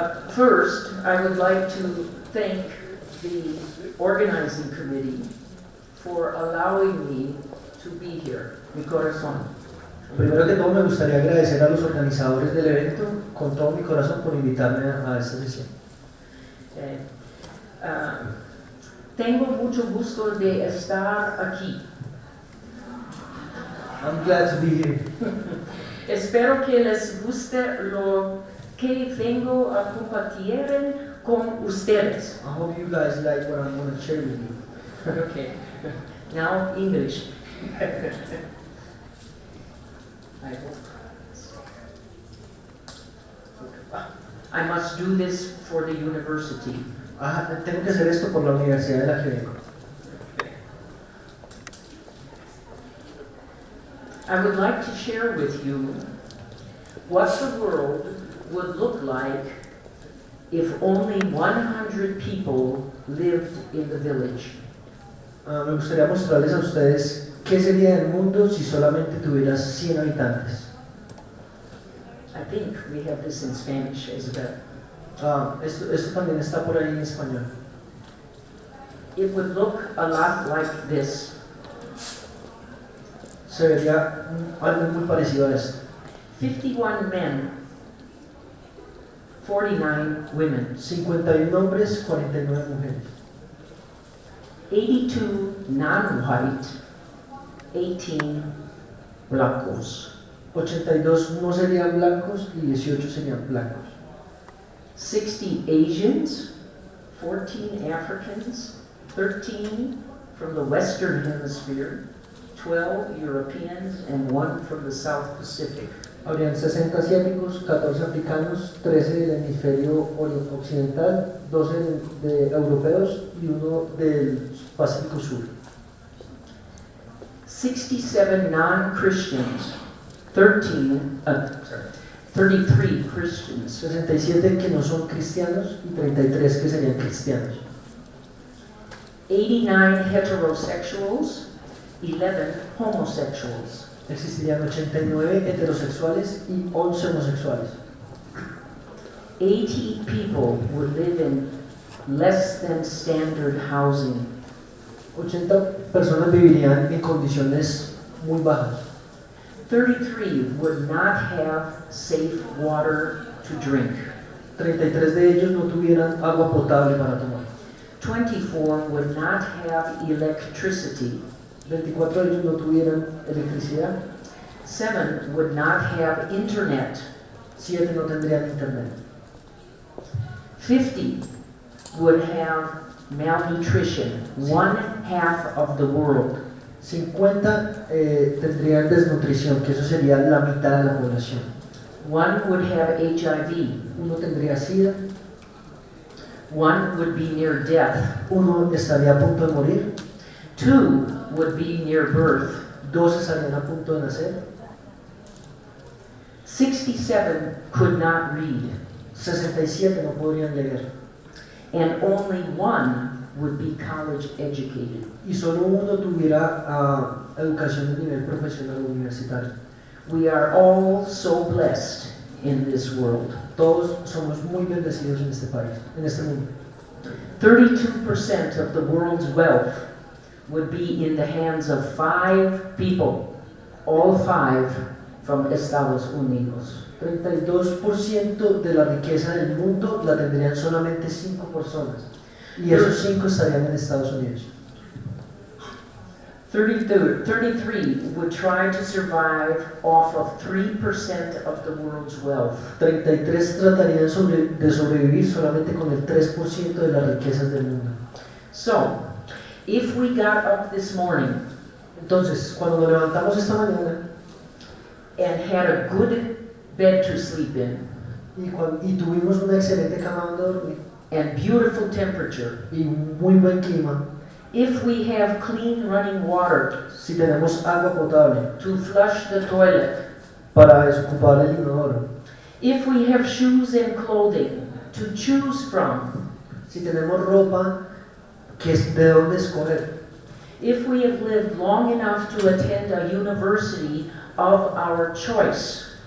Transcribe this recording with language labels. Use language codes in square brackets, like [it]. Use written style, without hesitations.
[en] First, I would like to thank the organizing committee for allowing me to be here. [es] Mi corazón. Primero que todo me gustaría agradecer a los organizadores del evento con todo mi corazón por invitarme a esta sesión. [en] Okay. [es] Tengo mucho gusto de estar aquí. [en] I'm glad to be here. [es] Espero que les guste lo que vengo a compartir con ustedes. [en] I hope you guys like what I'm going to share with you. Okay. Now English. I must do this for the university. [es] Tengo que hacer esto por la universidad de la que vengo. [en] I would like to share with you what the world would look like if only 100 people lived in the village. [es] Me gustaría mostrarles a ustedes qué sería el mundo si solamente tuvieras 100 habitantes. [en] I think we have this in Spanish, Isabel. [es] Esto también está por ahí en español. [en] It would look a lot like this. [es] Se vería algo muy parecido a esto. [en] 51 men, 49 women. [es] 51 hombres, 49 mujeres. [en] 82 non-white, 18 [es] blancos. 82 no serían blancos y 18 serían blancos. [en] 60 Asians, 14 Africans, 13 from the Western Hemisphere, 12 Europeans, and 1 from the South Pacific. [es] Habrían 60 asiáticos, 14 africanos, 13 del hemisferio occidental, 12 de europeos y 1 del Pacífico Sur. [en] 67 non-Christians, 33 Christians, [es] 67 que no son cristianos y 33 que serían cristianos. [en] 89 heterosexuals, 11 homosexuals. [es] Existirían 89 heterosexuales y 11 homosexuales. [en] 80 people would live in less than standard housing. [es] 80 personas vivirían en condiciones muy bajas. [en] 33 would not have safe water to drink. [es] 33 de ellos no tuvieran agua potable para tomar. [en] 24 would not have electricity. [es] 24 de ellos no tuvieran electricidad. [en] 7 would not have internet. [es] 7 no tendrían internet. [en] 50 would have malnutrition, 1/2 of the world. [es] 50 tendrían desnutrición, que eso sería la mitad de la población. [en] 1 would have HIV. [es] Uno tendría SIDA. [en] 1 would be near death. [es] Uno estaría a punto de morir. [en] 2 would be near birth. [es] 2 estarían a punto de nacer. [en] 67 could not read. [es] 67 no podrían leer. [en] And only 1 would be college educated. [es] Y solo uno tuviera educación de nivel profesional o universitario. [en] We are all so blessed in this world. [es] Todos somos muy bendecidos en este país, en este mundo. [en] 32% of the world's wealth would be in the hands of 5 people, all 5 from Estados Unidos. [es] 32% de la riqueza del mundo la tendrían solamente 5 personas. Y esos 5 estarían en Estados Unidos. [en] 33 would try to survive off of 3% of the world's wealth. [es] 33 tratarían de sobrevivir solamente con el 3% de las riquezas del mundo. [en] So, if we got up this morning [es] Entonces, cuando nos levantamos esta mañana [en] and had a good bed to sleep in [es] y tuvimos una excelente cama donde dormir [en] and beautiful temperature, [es] y un muy buen clima, [en] if we have clean running water [es] si tenemos agua potable [en] to flush the toilet, [es] para desocupar el inodoro, [en] if we have shoes and clothing to choose from, [es] si tenemos ropa que es de dónde escoger, [en] if we have lived long enough to attend a university of our choice,